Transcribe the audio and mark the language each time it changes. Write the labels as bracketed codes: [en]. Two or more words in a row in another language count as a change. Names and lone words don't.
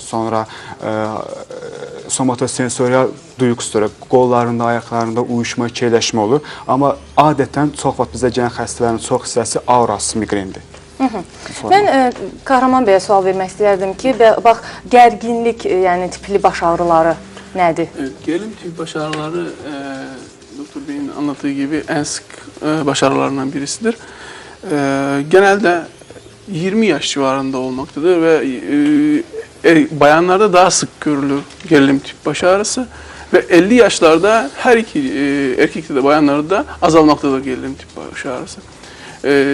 [az] Sonra somatosensorial duyğusudur. Qollarında, ayaqlarında uyuşma, keyləşmə olur. Amma adətən çox vaxt bizə gələn xəstələrin çox hissəsi aurasız migrendir. Mən Kahraman bəyə sual vermək istəyərdim ki, bax, gərginlik, yəni tipli baş ağrıları nədir? [tr] Gerilim tipi baş ağrıları Doktor Bey'in anlattığı gibi en sık baş ağrılarından birisidir. Genelde 20 yaş civarında olmaktadır ve bayanlarda daha sık görülür gerilim tip baş ağrısı ve 50 yaşlarda her iki erkekte de bayanlarda da azalmaktadır gerilim tip baş ağrısı.